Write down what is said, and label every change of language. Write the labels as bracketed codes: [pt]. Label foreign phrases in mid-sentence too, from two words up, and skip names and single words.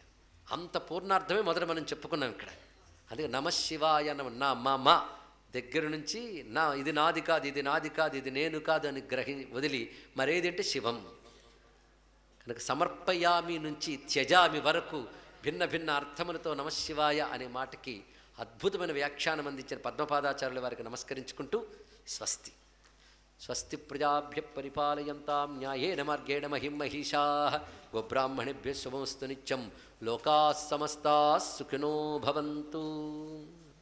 [te] అంత పూర్ణార్థమే మొదట మనం చెప్పుకున్నాం ఇక్కడ. అందుకే నమశివాయ నా మా దగ్గర నుంచి నా ఇది నాది కాదు, ఇది నాది కాదు, ఇది నేను కాదు అని వదిలి మరేదంటే శివం. కనుక సమర్పయామి నుంచి త్యజామి వరకు భిన్న భిన్న అర్థములతో నమశివాయ అనే మాటకి అద్భుతమైన వ్యాఖ్యానం అందించిన పద్మపాదాచార్యుల వారికి నమస్కరించుకుంటూ స్వస్తి. [sa] స్వస్తి ప్రజాభ్య పరిపాలయంతాం న్యాయేన మార్గేణ మహిం మహిషాః గోబ్రాహ్మణేభ్యः శుభమస్తు నిత్యం. లోకాः సమస్తాः సుఖినో భవంతు.